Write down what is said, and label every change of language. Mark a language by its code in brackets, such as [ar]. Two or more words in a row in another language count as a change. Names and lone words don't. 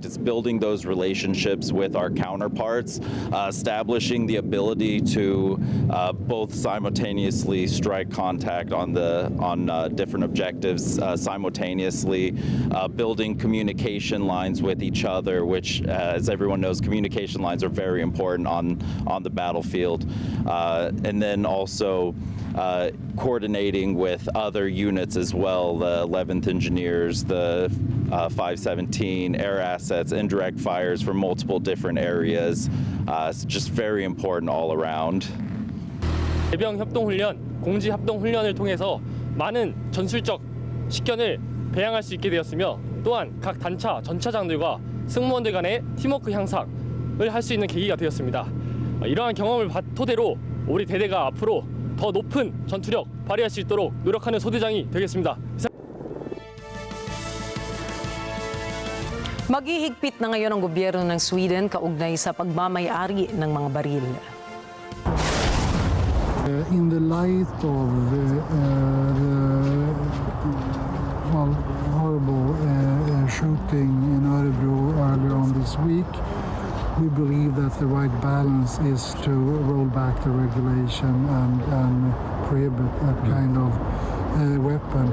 [en] It's building those relationships with our counterparts, establishing the ability to both simultaneously strike contact on different objectives, simultaneously building communication lines with each other, which, as everyone knows, communication lines are very important on the battlefield, and then also coordinating with other units as well, the 11th Engineers, the 517, air assets, indirect fires from multiple different areas. It's just very important all around. [ko] 해병 협동 훈련, 공지 합동 훈련을 통해서 많은 전술적 식견을 배양할 수 있게 되었으며 또한 각 단차, 전차장들과 승무원들 간의 팀워크 향상을 할 수 있는 계기가 되었습니다. 이러한 경험을 토대로 우리 대대가 앞으로 더 높은 전투력 발휘할 수 있도록 노력하는 소대장이 되겠습니다. [tl] Maghihigpit na ngayon ang gobyerno ng Sweden kaugnay sa pagmamay-ari ng mga baril. [en] In the light of the horrible shooting in Örebro earlier on this week, we believe that the right balance is to roll back the regulation and prohibit that kind of weapon.